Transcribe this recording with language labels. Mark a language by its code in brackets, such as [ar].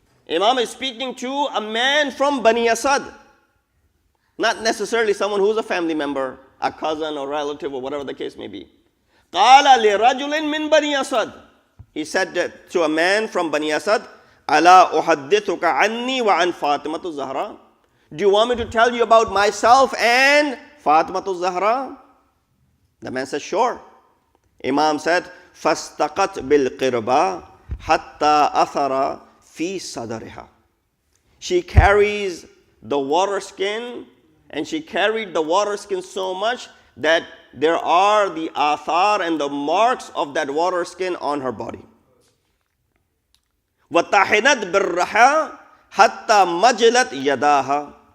[en] Imam is speaking to a man from Bani Asad. Not necessarily someone who's a family member, a cousin or relative or whatever the case may be. [ar] Qala li rajulin min Bani Asad. [en] He said to a man from Bani Asad, [ar] Ala uhaddithuka anni wa an Fatimatu Zahra. [en] Do you want me to tell you about myself and Fatimatu Zahra? The man said, sure. Imam said, [ar] فَاسْتَقَتْ بِالْقِرْبَى حَتَّى أَثَرَ فِي صَدَرِهَا. [en] She carries the water skin, and she carried the water skin so much that there are the athar and the marks of that water skin on her body. [ar] وَطَحِنَتْ بِالرَّحَى حَتَّى مَجْلَتْ يَدَاهَا.